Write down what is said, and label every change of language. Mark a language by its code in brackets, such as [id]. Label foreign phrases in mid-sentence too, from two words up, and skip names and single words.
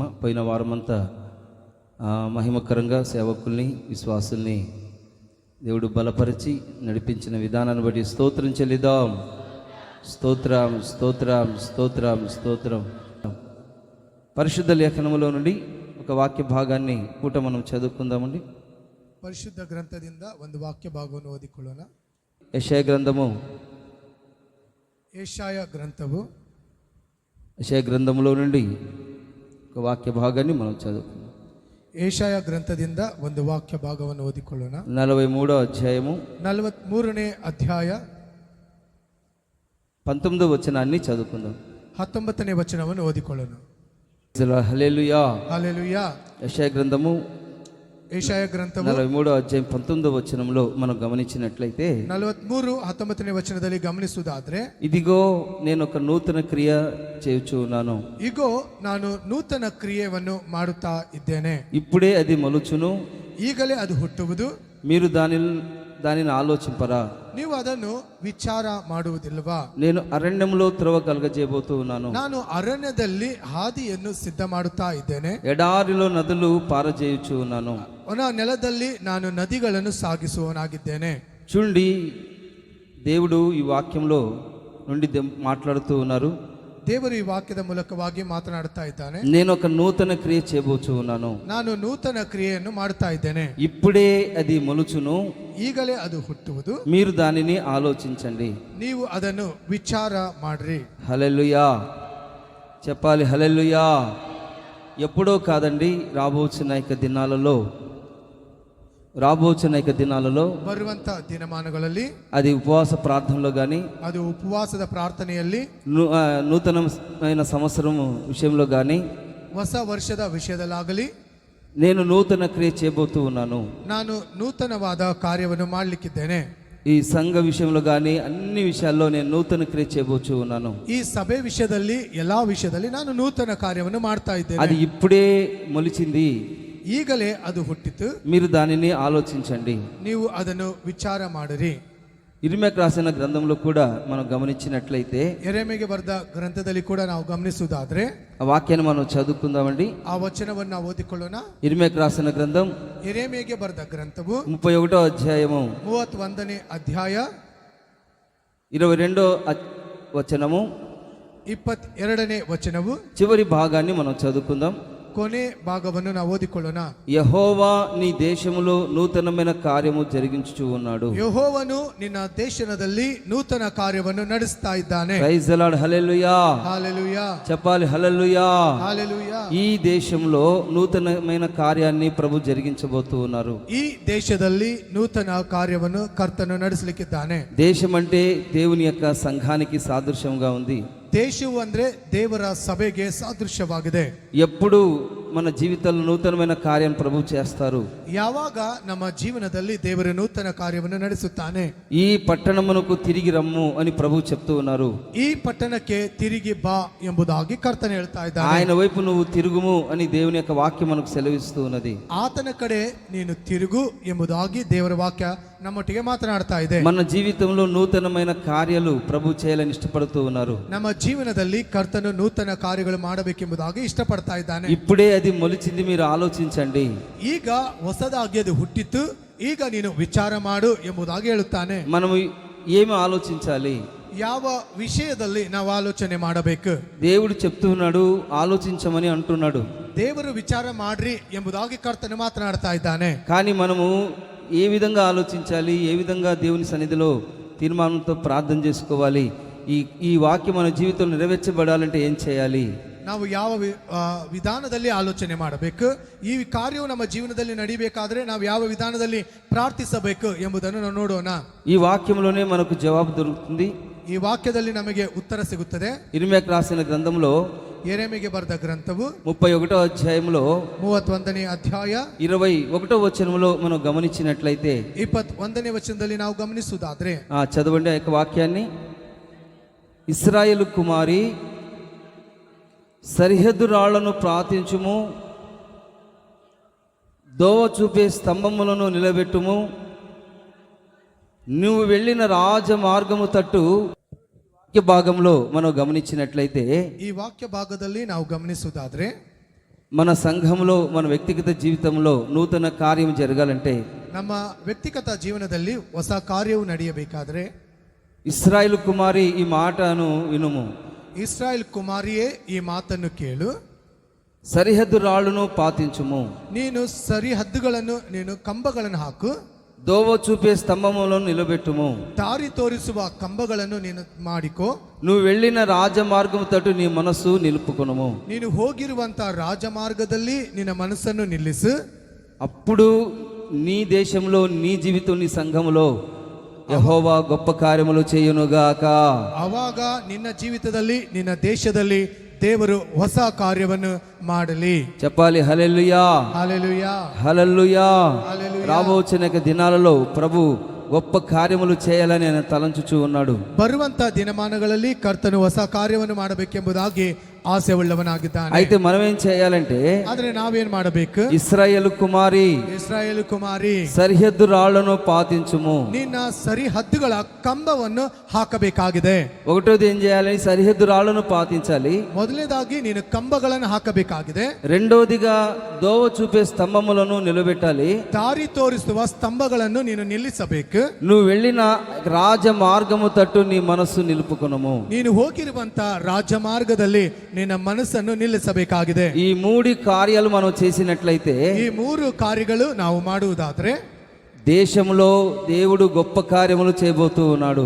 [te] పోయిన వారమంతా మహిమకరంగా సేవకుల్ని విశ్వాసుల్ని దేవుడు బలపరిచి నడిపించిన విధానాన్ని బట్టి స్తోత్రం చెల్లిద్దాం. స్తోత్రం స్తోత్రం స్తోత్రం స్తోత్రం. పరిశుద్ధ లేఖనములో నుండి ఒక వాక్య ಭಾಗಾన్ని పూట మనం చదువుకుందామండి. [kn] ಪರಿಶುದ್ಧ ಗ್ರಂಥದಿಂದ ಒಂದು ವಾಕ್ಯ ಭಾಗವನ್ನು ಓದಿಕೊಳ್ಳೋಣ. ಯೆಶಾಯ ಗ್ರಂಥವು [te] యెషయా గ్రంథములో నుండి ఒక వాక్య భాగాన్ని మనం చదువుకుందాం. [kn] యెషయా గ్రంథದಿಂದ ಒಂದು ವಾಕ್ಯ ಭಾಗವನ್ನು ಓದಿಕೊಳ್ಳೋಣ. [te] 43వ అధ్యాయము [kn] 43ನೇ ಅಧ್ಯಾಯ [te] 19వ వచనాన్ని చదువుకుందాం. [kn] 19ನೇ ವಚನವನ್ನು ಓದಿಕೊಳ್ಳೋಣ. [te] హల్లెలూయా హల్లెలూయా. యెషయా గ్రంథము 43వ అధ్యాయం 19వ వచనంలో మనం గమనించినట్లయితే [kn] 43:19ನೇ వచనದಲ್ಲಿ ಗಮನಿಸುವುದಾದ್ರೆ, [te] ఇదిగో నేను ఒక నూతన క్రియ చేయుచున్నాను, [kn] ఇగో ನಾನು ನೂತನ ಕ್ರಿಯೆಯನ್ನು ಮಾಡುತ್ತಾ ಇದ್ದೇನೆ, [te] ఇప్పుడే అది మొలుచును, [kn] ಈಗಲೇ ಅದು ಹುಟ್ಟುವುದು, [te] మీరు దానిని ఆలోచింపరా, [kn] ನೀವು ಅದನ್ನು ವಿಚಾರ ಮಾಡುವುದಿಲ್ಲವಾ, [te] నేను అరణ్యంలో త్రోవ కలగజేయబోతూ ఉన్నాను, [kn] ನಾನು ಅರಣ್ಯದಲ್ಲಿ ಹಾದಿಯನ್ನು ಸಿದ್ಧ ಮಾಡುತ್ತಾ ಇದ್ದೇನೆ, [te] ఎడారిలో నదులు పారజేయుచు ఉన్నాను, [kn] ಒಣ ನೆಲದಲ್ಲಿ ನಾನು ನದಿಗಳನ್ನು ಸಾಗಿಸುವವನಾಗಿದ್ದೇನೆ. [te] చూడండి, దేవుడు ఈ వాక్యంలో నుండి మాట్లాడుతూ ఉన్నారు. [kn] ದೇವರು ಈ ವಾಕ್ಯದ ಮೂಲಕವಾಗಿ ಮಾತನಾಡುತ್ತಾ ಇದ್ದಾನೆ. [te] నేను ఒక నూతన క్రియ చేయబోచు ఉన్నాను, [kn] ನಾನು ನೂತನ ಕ್ರಿಯೆಯನ್ನು ಮಾಡುತ್ತಾ ಇದ್ದೇನೆ, [te] ఇప్పుడే అది మొలుచును, [kn] ಈಗಲೇ ಅದು ಹುಟ್ಟುವುದು, [te] మీరు దానిని ఆలోచించండి, [kn] ನೀವು ಅದನ್ನು ವಿಚಾರ ಮಾಡ್ರಿ. [te] హల్లెలూయా చెప్పాలి. హల్లెలూయా. ఎప్పుడో కాదండి, రాబోచున్న దినాలలో [kn] ಬರುವಂತ ದಿನಮಾನಗಳಲ್ಲಿ, [te] అది ఉపవాస ప్రార్థనలో కానీ, [kn] ಅದು ಉಪವಾಸದ ಪ್ರಾರ್ಥನೆಯಲ್ಲಿ, [te] నూతనమైన సంవత్సరం విషయంలో కానీ, [kn] ಹೊಸ ವರ್ಷದ ವಿಷಯದಲ್ಲಾಗಲಿ, [te] నేను నూతన క్రియ చేయబోతూ ఉన్నాను, [kn] ನಾನು ನೂತನವಾದ ಕಾರ್ಯವನ್ನು ಮಾಡಲಿಕ್ಕಿದ್ದೇನೆ. [te] ఈ సంఘ విషయంలో కానీ అన్ని విషయాల్లో నేను నూతన క్రియ చేయబోచు ఉన్నాను. [kn] ఈ సభೆ విషయದಲ್ಲಿ ಎಲ್ಲಾ ವಿಷಯದಲ್ಲಿ ನಾನು ನೂತನ ಕಾರ್ಯವನ್ನು ಮಾಡ್ತಾ ಇದ್ದೇನೆ. [te] అది ఇప్పుడే మొలిచింది, [kn] ಈಗಲೇ ಅದು ಹುಟ್ಟಿತು, [te] మీరు దానిని ఆలోచించండి, [kn] ನೀವು ಅದನ್ನು ವಿಚಾರ ಮಾಡಿರಿ. [te] ఇర్మీయాకు రాసిన గ్రంథంలో కూడా మనం గమనించినట్లయితే, [kn] ಯೆರೆಮೀಯಗೆ ಬರೆದ ಗ್ರಂಥದಲ್ಲಿ ಕೂಡ ನಾವು ಗಮನಿಸುವುದಾದ್ರೆ, [te] ఆ వాక్యాన్ని మనం చదువుకుందామండి. [kn] ಆ ವಚನವನ್ನು ನಾವು ಓದಿಕೊಳ್ಳೋಣ. [te] ఇర్మీయాకు రాసిన గ్రంథం [kn] ಯೆರೆಮೀಯಗೆ ಬರೆದ ಗ್ರಂಥವು [te] 31వ అధ్యాయము [kn] 31ನೇ ಅಧ್ಯಾಯ [te] 22వ వచనము [kn] 22ನೇ ವಚನವು [te] చివరి భాగాన్ని మనం చదువుకుందాం. [kn] ಕೊನೆ ಭಾಗವನ್ನು ನಾವು ಓದಿಕೊಳ್ಳೋಣ. [te] యెహోవా నీ దేశములో నూతనమైన కార్యము జరిగించుచు ఉన్నాడు. [kn] ಯೆಹೋವನು ನಿನ್ನ ದೇಶದಲ್ಲಿ ನೂತನ ಕಾರ್ಯವನ್ನು ನಡೆಸ್ತಾ ಇದ್ದಾನೆ. [en] Praise the Lord. [te] హల్లెలూయా. హల్లెలూయా చెప్పాలి. హల్లెలూయా. హల్లెలూయా. ఈ దేశంలో నూతనమైన కార్యాన్ని ప్రభు జరిగించబోతూ ఉన్నారు. [kn] ಈ ದೇಶದಲ್ಲಿ ನೂತನ ಕಾರ್ಯವನ್ನು ಕರ್ತನು ನಡೆಸಲಿಕ್ಕಿದ್ದಾನೆ. [te] దేశం అంటే దేవుని యొక్క సంఘానికి సాదృశ్యంగా ఉంది. [kn] ದೇಶವು ಅಂದ್ರೆ ದೇವರ ಸಭೆಗೆ ಸಾದೃಶ್ಯವಾಗಿದೆ. [te] ఎప్పుడు మన జీవితంలో నూతనమైన కార్యం ప్రభు చేస్తారు. [kn] ಯಾವಾಗ ನಮ್ಮ ಜೀವನದಲ್ಲಿ ದೇವರು ನೂತನ ಕಾರ್ಯವನ್ನು ನಡೆಸುತ್ತಾನೆ. [te] ఈ పట్టణమునకు తిరిగి రమ్ము అని ప్రభు చెప్తూ ఉన్నారు. [kn] ಈ ಪಟ್ಟಣಕ್ಕೆ ತಿರುಗಿ ಬಾ ಎಂಬುದಾಗಿ ಕರ್ತನು ಹೇಳ್ತಾ ಇದ್ದಾನೆ. [te] ఆయన వైపు నువ్వు తిరుగుము అని దేవుని యొక్క వాక్యం మనకు సెలవిస్తూ ఉన్నది. [kn] ಆತನ ಕಡೆ ನೀನು ತಿರುಗು ಎಂಬುದಾಗಿ ದೇವರ ವಾಕ್ಯ ನಮ್ಮೊಟ್ಟಿಗೆ ಮಾತನಾಡ್ತಾ ಇದೆ. [te] మన జీవితంలో నూతనమైన కార్యాలు ప్రభు చేయాలని ఇష్టపడుతూ ఉన్నారు. [kn] ನಮ್ಮ ಜೀವನದಲ್ಲಿ ಕರ್ತನು ನೂತನ ಕಾರ್ಯಗಳು ಮಾಡಬೇಕೆಂಬುದಾಗಿ ಇಷ್ಟಪಡ್ತಾ ಇದ್ದಾನೆ. [te] ఇప్పుడే అది మొలిచింది, మీరు ఆలోచించండి. [kn] ಈಗ ಹೊಸದಾಗಿ ಅದು ಹುಟ್ಟಿತು, ಈಗ ನೀನು ವಿಚಾರ ಮಾಡು ಎಂಬುದಾಗಿ ಹೇಳುತ್ತಾನೆ. [te] మనము ఏమి ఆలోచించాలి? [kn] ಯಾವ ವಿಷಯದಲ್ಲಿ ನಾವು ಆಲೋಚನೆ ಮಾಡಬೇಕು? [te] దేవుడు చెప్తూ ఉన్నాడు, ఆలోచించమని అంటున్నాడు. [kn] ದೇವರು ವಿಚಾರ ಮಾಡ್ರಿ ಎಂಬುದಾಗಿ ಕರ್ತನು ಮಾತನಾಡ್ತಾ ಇದ್ದಾನೆ. [te] కానీ మనము ఏ విధంగా ఆలోచించాలి, ఏ విధంగా దేవుని సన్నిధిలో తీర్మానంతో ప్రార్థన చేసుకోవాలి, ఈ వాక్యం మన జీవితంలో నెరవేర్చబడాలంటే ఏం చేయాలి? [kn] ನಾವು ಯಾವ ವಿಧಾನದಲ್ಲಿ ಆಲೋಚನೆ ಮಾಡಬೇಕು, ಈ ಕಾರ್ಯವು ನಮ್ಮ ಜೀವನದಲ್ಲಿ ನಡಿಬೇಕಾದ್ರೆ ನಾವು ಯಾವ ವಿಧಾನದಲ್ಲಿ ಪ್ರಾರ್ಥಿಸಬೇಕು ಎಂಬುದನ್ನು ನಾವು ನೋಡೋಣ. [te] ಈ ವಾಕ್ಯములోనే మనకు జవాబు దొరుకుతుంది. [kn] ಈ ವಾಕ್ಯದಲ್ಲಿ ನಮಗೆ ಉತ್ತರ ಸಿಗುತ್ತದೆ. [te] ఇర్మీయాకు రాసిన గ్రంథంలో [kn] ಯೆರೆಮೀಯನಿಗೆ ಬರೆದ ಗ್ರಂಥವು [te] 31వ అధ్యాయంలో [kn] 31ನೇ ಅಧ್ಯಾಯ [te] 21వ వచనంలో మనం గమనించినట్లయితే [kn] 21ನೇ ವಚನದಲ್ಲಿ ನಾವು ಗಮನಿಸುವುದಾದ್ರೆ [te] చదవండి ఆ యొక్క వాక్యాన్ని. ఇశ్రాయేలు కుమారి సరిహద్దు రాళ్లను ప్రార్థించుము, దోవ చూపే స్తంభములను నిలబెట్టుము, నువ్వు వెళ్ళిన రాజ మార్గము తట్టు. వాక్య భాగంలో మనం గమనించినట్లయితే [kn] ಈ ವಾಕ್ಯ ಭಾಗದಲ್ಲಿ ನಾವು ಗಮನಿಸುವುದಾದ್ರೆ [te] మన సంఘంలో మన వ్యక్తిగత జీవితంలో నూతన కార్యం జరగాలంటే, [kn] ನಮ್ಮ ವ್ಯಕ್ತಿಗತ ಜೀವನದಲ್ಲಿ ಹೊಸ ಕಾರ್ಯವು ನಡೆಯಬೇಕಾದ್ರೆ [te] ఇశ్రాయేలు కుమారి ఈ మాటను వినుము, [kn] ಇಸ್ರಾಯೇಲ್ ಕುಮಾರಿಯೇ ಈ ಮಾತನ್ನು ಕೇಳು, [te] సరిహద్దు రాళ్ళను పాతించుము, [kn] ನೀನು ಸರಿಹದ್ದುಗಳನ್ನು ನೀನು ಕಂಬಗಳನ್ನು ಹಾಕು, [te] దోవ చూపే స్తంభములను నిలబెట్టుము, [kn] ದಾರಿ ತೋರಿಸುವ ಕಂಬಗಳನ್ನು ನೀನು ಮಾಡಿಕೋ, [te] నువ్వు వెళ్ళిన రాజమార్గము తట్టు నీ మనస్సు నిలుపుకొనుము. [kn] ನೀನು ಹೋಗಿರುವಂತ ರಾಜಮಾರ್ಗದಲ್ಲಿ ನಿನ್ನ ಮನಸ್ಸನ್ನು ನಿಲ್ಲಿಸು. [te] అప్పుడు నీ దేశంలో, నీ జీవితం, నీ సంఘములో యెహోవా గొప్ప కార్యములు చేయునుగాక. [kn] ಅವಾಗ ನಿನ್ನ ಜೀವಿತದಲ್ಲಿ ನಿನ್ನ ದೇಶದಲ್ಲಿ ದೇವರು ಹೊಸ ಕಾರ್ಯವನ್ನು ಮಾಡಲಿ. [te] చెప్పాలి హల్లెలూయా, హల్లెలూయా, హల్లెలూయా. హల్లెలూయా. రాబోచిన దినాలలో ప్రభు గొప్ప కార్యములు చేయాలని ఆయన తలంచుచూ ఉన్నాడు. [kn] ಬರುವಂತ ದಿನಮಾನಗಳಲ್ಲಿ ಕರ್ತನು ಹೊಸ ಕಾರ್ಯವನ್ನು ಮಾಡಬೇಕೆಂಬುದಾಗಿ ಆಸೆ ಉಳ್ಳವನಾಗಿದ್ದಾನೆ. [te] అయితే మనం ఏం చేయాలంటే, [kn] ಆದ್ರೆ ನಾವೇನ್ ಮಾಡಬೇಕು? [te] ఇశ్రాయేలు కుమారి [kn] ಇಸ್ರಾಯೇಲ್ ಕುಮಾರಿ [te] సరిహద్దు రాళ్లను పాతించుము. [kn] ನಿನ್ನ ಸರಿಹದ್ದುಗಳ ಕಂಬವನ್ನು ಹಾಕಬೇಕಾಗಿದೆ. [te] ఒకటోది ఏం చేయాలి? సరిహద్దు రాళ్లను పాతించాలి. [kn] ಮೊದಲನೇದಾಗಿ ನೀನು ಕಂಬಗಳನ್ನು ಹಾಕಬೇಕಾಗಿದೆ. [te] రెండోదిగా దోవ చూపే స్తంభములను నిలబెట్టాలి. [kn] ದಾರಿ ತೋರಿಸುವ ಸ್ತಂಭಗಳನ್ನು ನೀನು ನಿಲ್ಲಿಸಬೇಕು. [te] నువ్వు వెళ్ళిన రాజ మార్గము తట్టు నీ మనస్సు నిలుపుకొనుము. [kn] ನೀನು ಹೋಗಿರುವಂತ ರಾಜಮಾರ್ಗದಲ್ಲಿ ನಿನ್ನ ಮನಸ್ಸನ್ನು ನಿಲ್ಲಿಸಬೇಕಾಗಿದೆ. [te] ఈ మూడు కార్యాలు మనం చేసినట్లయితే, [kn] ಈ ಮೂರು ಕಾರ್ಯಗಳು ನಾವು ಮಾಡುವುದಾದ್ರೆ [te] దేశంలో దేవుడు గొప్ప కార్యములు చేయబోతూ ఉన్నాడు.